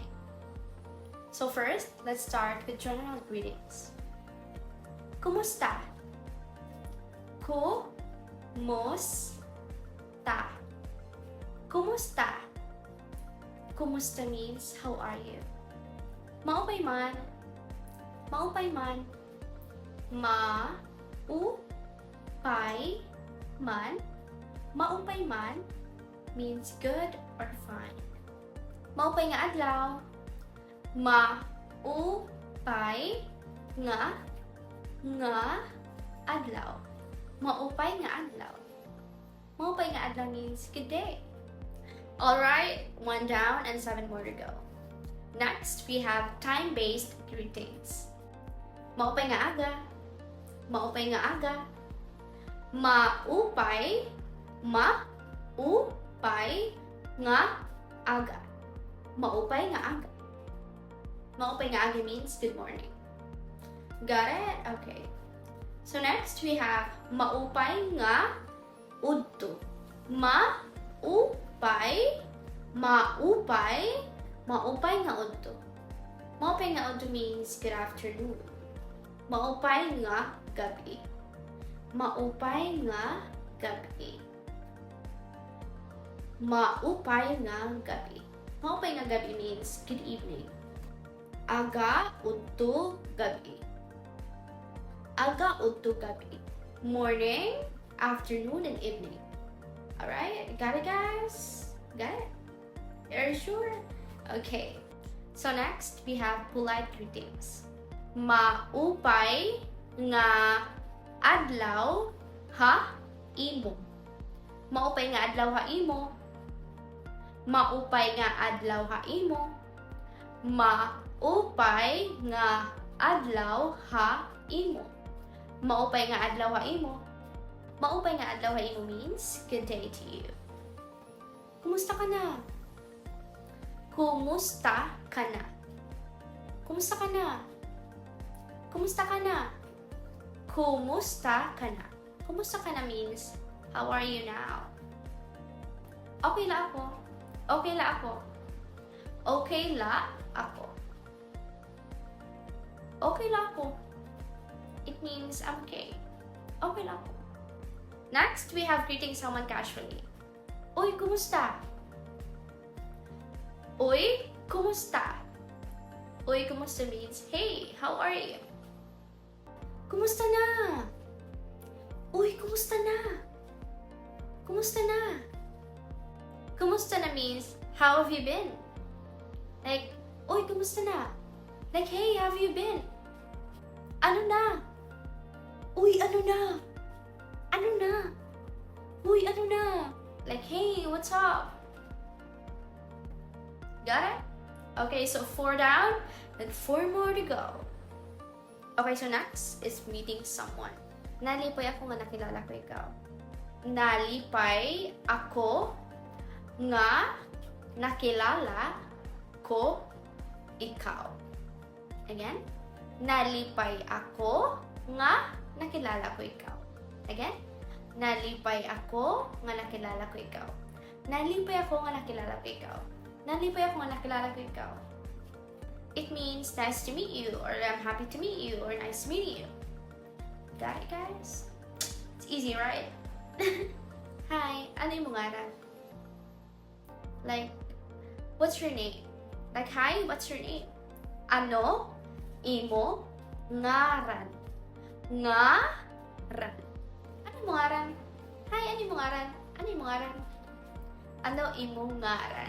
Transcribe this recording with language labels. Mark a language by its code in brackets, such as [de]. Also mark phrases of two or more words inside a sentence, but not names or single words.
[en] So first, let's start with general greetings. [war] Kumusta? Kumusta. Kumusta. [en] Kumusta means how are you? [war] Maupay man. Maupay man. Ma-u-pay man. Maupay man [en] means good or fine. [war] Maupay nga adlaw. Ma-upay nga adlaw. Maupay nga adlaw. Maupay nga adlaw [en] means good day. Alright, 1 down and 7 more to go. Next, we have time-based greetings. [war] Maupay nga aga. Maupay nga aga. Maupay nga aga. Maupay nga aga. Maupay nga aga [en] means good morning. Got it? Okay. So next we have [war] maupay nga udto. Maupay nga udto. Maupay nga udto [en] means good afternoon. [war] Maupay nga gabi. Maupay nga gabi. Maupay nga gabi. Maupay nga gabi [en] means good evening. [war] Aga udto gabi. Aga udto gabi. [en] Morning, afternoon, and evening. Alright? Got it, guys? Got it? Are you sure? Okay. So next, we have polite greetings. [war] Maupay nga adlaw ha imo. Maupay nga adlaw ha imo. Maupay nga adlaw ha imo. Maupay nga adlaw ha imo. Maupay nga adlaw ha imo. Maupay nga adlaw ha imo [en] means good day to you. [war] Kumusta ka na? Kumusta ka na? Kumusta ka na? Kumusta ka na? Kumusta ka na? Kumusta ka na [en] means how are you now? [war] Okay la ako. Okay la ako. Okay la ako. Okay la ako. [en] It means I'm okay. [war] Okay la ako. [en] Next, we have greeting someone casually. [war] Uy, kumusta? Uy, kumusta? Uy, kumusta [en] means hey, how are you? [war] Kumusta na? Uy, kumusta na? Kumusta na? Kumusta na [en] means how have you been? Like, [war] uy, kumusta na? [en] Like, hey, how have you been? [war] Ano na? Uy, ano na? Ano na? Uy, ano na? [en] Like, hey, what's up? Got it? Okay, so 4 down and 4 more to go. Okay, so next is meeting someone. [war] Nalipay ako nga nakilala ko ikaw. Nalipay ako nga nakilala ko ikaw. Again, nalipay ako nga nakilala ko ikaw. Again, nalipay ako nga nakilala ko ikaw. Nalipay ako nga nakilala ko ikaw. Nalipay ako nga nakilala ko ikaw. [en] It means nice to meet you, or I'm happy to meet you, or nice meeting you. Got it, guys? It's easy, right? [war] Hi, ano yung ngaran? [en] Like, what's your name? Like, hi, what's your name? [war] Ano imo ngaran? Ngaran. Ano yung ngaran? Hi, ano yung ngaran? Ano yung ngaran? Ano imo ngaran?